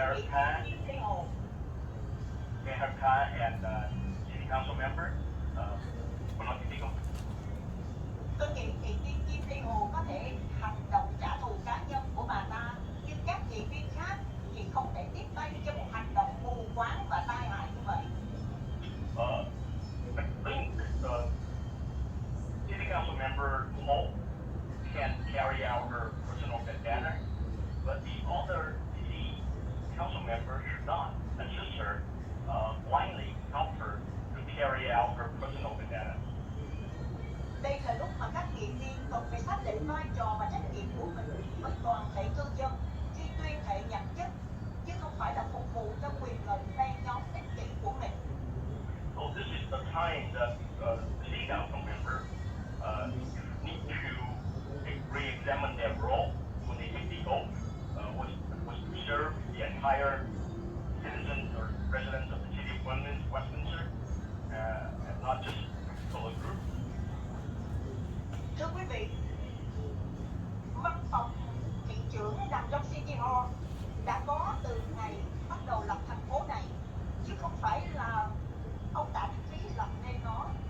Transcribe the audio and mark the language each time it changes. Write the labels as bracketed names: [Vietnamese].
[English] Khan, Mayor Khan and City Council member. [Vietnamese] Cô nói tiếp không? Tôi nghĩ chị Kim Thị Hồ có thể hành động trả thù cá nhân của bà ta, nhưng các nghị viên khác thì không thể tiếp tay cho một hành động mù quáng và tai hại như vậy. [English] I think City Council member Holt can carry out her personal vendetta, but the other City Council members should not assist her blindly help her to carry out her personal vendetta. [Vietnamese] Đây là lúc mà các nghị viên cần phải xác định vai trò và trách nhiệm của mình với toàn thể cư dân khi tuyên thệ nhậm chức, chứ không phải là phục vụ cho quyền lợi phe nhóm ích kỷ của mình. [English] So this is the time that City Council members need to re-examine their role when they take the oath, was to serve the entire citizens or residents of the city of Westminster, and not just a group. [Vietnamese] Thưa quý vị, văn phòng thị trưởng nằm trong City Hall đã có từ ngày bắt đầu lập thành phố này, chứ không phải là ông Tạ Đức Trí lập nên nó.